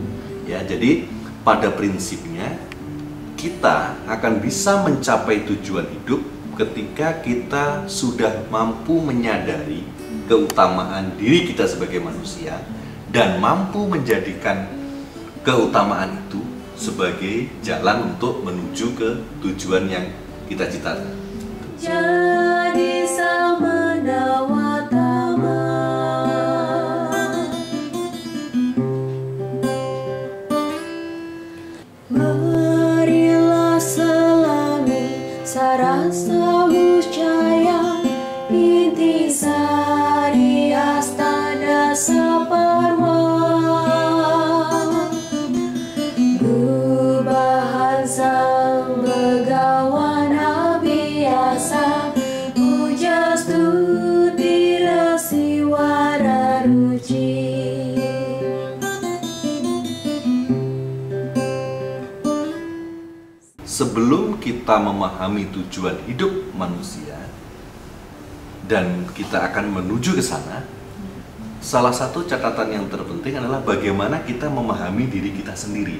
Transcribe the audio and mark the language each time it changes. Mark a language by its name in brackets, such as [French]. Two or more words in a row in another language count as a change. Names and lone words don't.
[Indonesian] Ya, jadi pada prinsipnya kita akan bisa mencapai tujuan hidup ketika kita sudah mampu menyadari keutamaan diri kita sebagai manusia dan mampu menjadikan keutamaan itu sebagai jalan untuk menuju ke tujuan yang kita citakan. Jadi samana watama, marilah selami sarasa muscaya intisari astada saparwa. Gubahan sang begawan abiasa pujastuti rasi wararuci. Sebelum kita memahami tujuan hidup manusia dan kita akan menuju ke sana, salah satu catatan yang terpenting adalah bagaimana kita memahami diri kita sendiri.